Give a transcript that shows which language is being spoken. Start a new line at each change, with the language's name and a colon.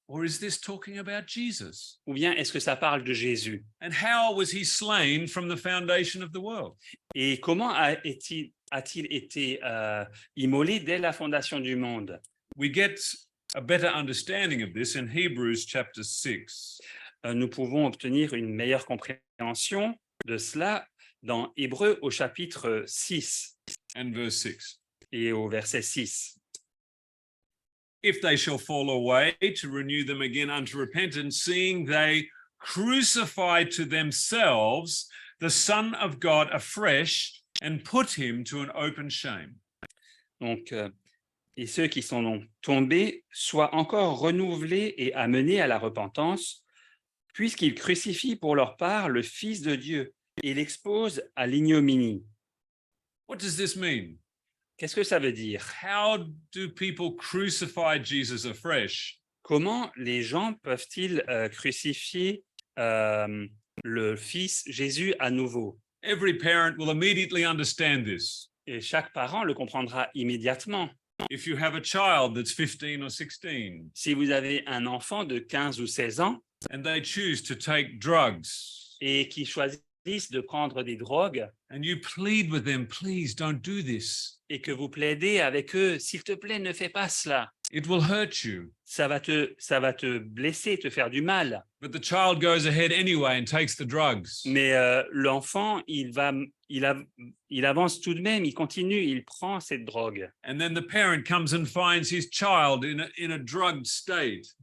English: Or is this talking about Jesus?
French: Ou bien est-ce que ça parle de Jésus?
English: And how was he slain from the foundation of the world?
French: Et comment a-t-il été immolé dès la fondation du monde?
English: We get a better understanding of this in Hebrews chapter 6.
French: Nous pouvons obtenir une meilleure compréhension de cela dans Hébreux au chapitre 6
English: And verse 6.
French: et au verset 6.
English: If they shall fall away, to renew them again unto repentance, seeing they crucify to themselves the Son of God afresh and put him to an open shame.
French: Donc, et ceux qui sont donc tombés soient encore renouvelés et amenés à la repentance, puisqu'ils crucifient pour leur part le Fils de Dieu et l'exposent à l'ignominie.
English: What does this mean?
French: Qu'est-ce que ça veut dire?
English: How do people crucify Jesus afresh?
French: Comment les gens peuvent-ils crucifier le Fils Jésus à nouveau?
English: Every parent will immediately understand this.
French: Et chaque parent le comprendra immédiatement.
English: If you have a child that's 15 or 16
French: Si vous avez un enfant de 15 ou 16 ans
English: and they choose to take drugs,
French: et qui choisissent de prendre des drogues
English: and you plead with them, please don't do this.
French: et que vous plaidez avec eux, s'il te plaît, ne fais pas cela.
English: It will hurt you.
French: Ça va te blesser, te faire du mal.
English: But the child goes ahead anyway and takes the drugs.
French: Mais l'enfant, il avance tout de même, il continue, il prend cette drogue.
English: And then the parent comes and finds his child in a drugged state.